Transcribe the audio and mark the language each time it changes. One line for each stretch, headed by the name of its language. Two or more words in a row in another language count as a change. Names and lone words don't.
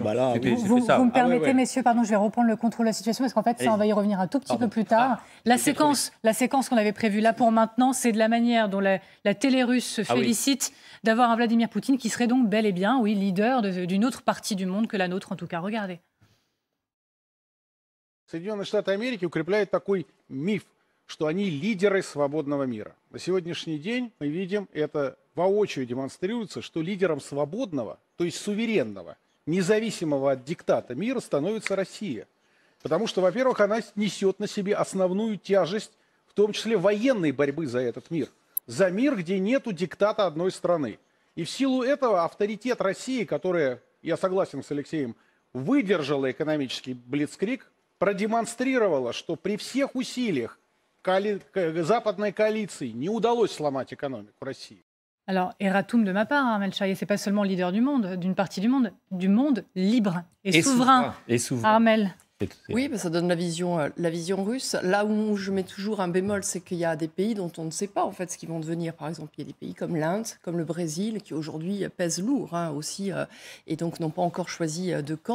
French: Vous me permettez, messieurs, pardon, je vais reprendre le contrôle de la situation parce qu'en fait, ça, on va y revenir un tout petit peu plus tard. La séquence qu'on avait prévue là pour maintenant, c'est de la manière dont la télé russe se félicite d'avoir un Vladimir Poutine qui serait donc bel et bien, leader d'une autre partie du monde que la nôtre, en tout cas. Regardez.
Russian: Соединенные Штаты Америки укрепляют такой миф, что они лидеры свободного мира. На сегодняшний день мы видим, это воочию демонстрируется, что лидером свободного, то есть суверенного, независимого от диктата мира становится Россия. Потому что, во-первых, она несет на себе основную тяжесть, в том числе военной борьбы за этот мир. За мир, где нету диктата одной страны. И в силу этого авторитет России, которая, я согласен с Алексеем, выдержала экономический блицкриг, продемонстрировала, что при всех усилиях западной коалиции не удалось сломать экономику России.
French: Alors, erratum de ma part, Amel Chaillet, c'est pas seulement leader du monde, d'une partie du monde libre et souverain. Armel. Oui, ça donne la vision russe. Là où je mets toujours un bémol, c'est qu'il y a des pays dont on ne sait pas en fait ce qu'ils vont devenir. Par exemple, il y a des pays comme l'Inde, comme le Brésil, qui aujourd'hui pèsent lourd aussi, et donc n'ont pas encore choisi de camp.